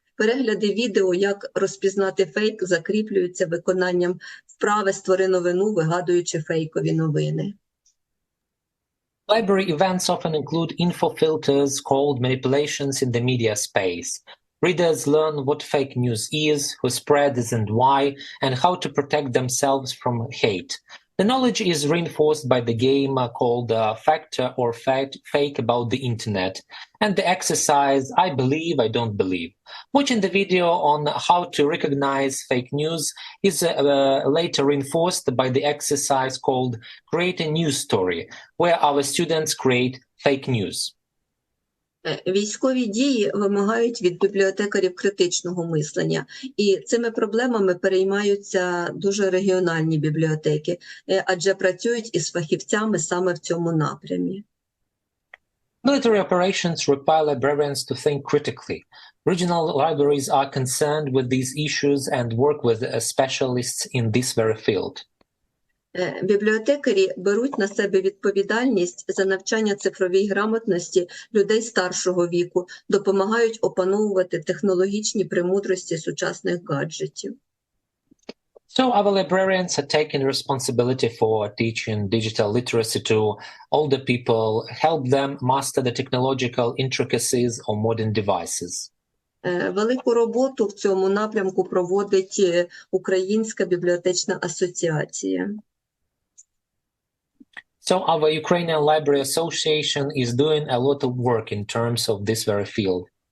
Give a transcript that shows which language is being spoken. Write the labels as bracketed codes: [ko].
[uk] Перегляди відео, як розпізнати фейк, закріплюються виконанням вправи «створи новину», вигадуючи фейкові новини. [en] Library events often include info filters called manipulations in the media space. Readers learn what fake news is, who spreads and why, and how to protect themselves from hate. The knowledge is reinforced by the game called Fact or Fake about the Internet, and the exercise I believe, I don't believe. Watching the video on how to recognize fake news is later reinforced by the exercise called Create a News Story, where our students create fake news. [uk] Військові дії вимагають від бібліотекарів критичного мислення, і цими проблемами переймаються дуже регіональні бібліотеки, адже працюють із фахівцями саме в цьому напрямі. [en] Military operations require librarians to think critically. Regional libraries are concerned with these issues and work with specialists in this very field. [uk] Бібліотекарі беруть на себе відповідальність за навчання цифровій грамотності людей старшого віку, допомагають опановувати технологічні премудрості сучасних гаджетів. [en] So our librarians are taking responsibility for teaching digital literacy to older people, help them master the technological intricacies of modern devices. [uk] Велику роботу в цьому напрямку проводить Українська бібліотечна асоціація. [en] So our Ukrainian Library Association is doing a lot of work in terms of this very field.